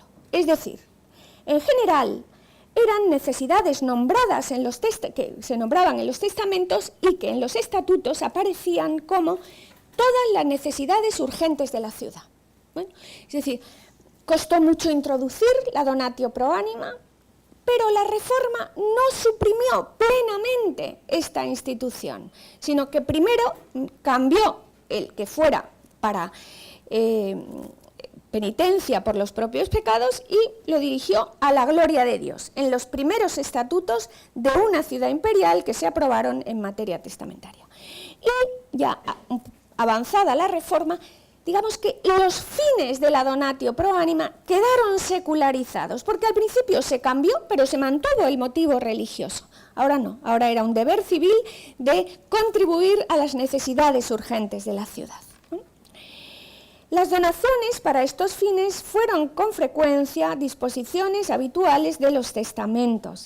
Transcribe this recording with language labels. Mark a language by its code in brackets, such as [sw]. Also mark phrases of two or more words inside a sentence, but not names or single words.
[es] Es decir, en general, eran necesidades nombradas que se nombraban en los testamentos y que en los estatutos aparecían como todas las necesidades urgentes de la ciudad. Bueno, es decir, costó mucho introducir la [la] donatio pro anima, [es] pero la reforma no suprimió plenamente esta institución, sino que primero cambió el que fuera para penitencia por los propios pecados y lo dirigió a la gloria de Dios, en los primeros estatutos de una ciudad imperial que se aprobaron en materia testamentaria. Y ya avanzada la reforma, digamos que los fines de la [la] donatio pro anima [es] quedaron secularizados, porque al principio se cambió, pero se mantuvo el motivo religioso. Ahora no, ahora era un deber civil de contribuir a las necesidades urgentes de la ciudad. Las donaciones para estos fines fueron con frecuencia disposiciones habituales de los testamentos.